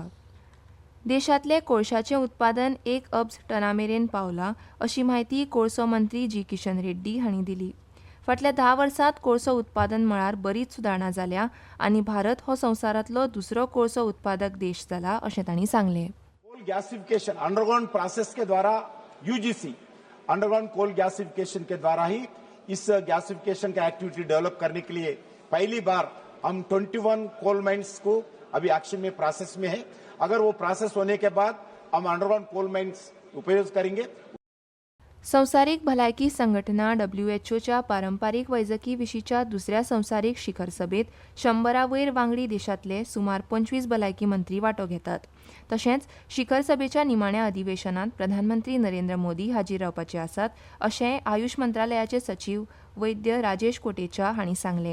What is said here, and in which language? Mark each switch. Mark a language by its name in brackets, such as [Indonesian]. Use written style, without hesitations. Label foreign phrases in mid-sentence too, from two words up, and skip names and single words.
[Konkani] देशांतले कोळशाचें उत्पादन 1 अब्ज टनामेरेन पावलां अशी माहिती कोळसो मंत्री जी किशन रेड्डी हांणी दिली. फाटल्या 10 वर्सांत कोळसो उत्पादन मळार बरीच सुदारणा जाल्या आनी भारत हो संवसारांतलो दुसरो कोळसो उत्पादक देश जाला अशें तांणी सांगलें. [English] coal gasification underground process [Hindi] के द्वारा [English] UGC underground coal gasification [Hindi] के द्वारा ही इस गैसिफिकेशन का [English] activity develop [Hindi] करने के लिए पहली बार हम 21 [English] coal mines [Hindi] को अभी एक्शन में प्रोसेस में है. अगर वो प्रोसेस होने के बाद हम [English] underground coal mines [Hindi] उपयोग करेंगे. [Konkani] संवसारीक भलायकी संघटना WHOच्या पारंपारीक वैजकी विशींच्या दुसऱ्या संवसारीक शिखर सभेत 100 वयर वांगडी देशांतले सुमार 25 भलायकी मंत्री वांटो घेतात. तशेंच शिखर सभेच्या निमाण्या अधिवेशनात प्रधानमंत्री नरेंद्र मोदी हाजीर रावपाचे आसात अशें आयुष मंत्रालयाचे सचिव वैद्य राजेश कोटेचा हांणी सांगलें.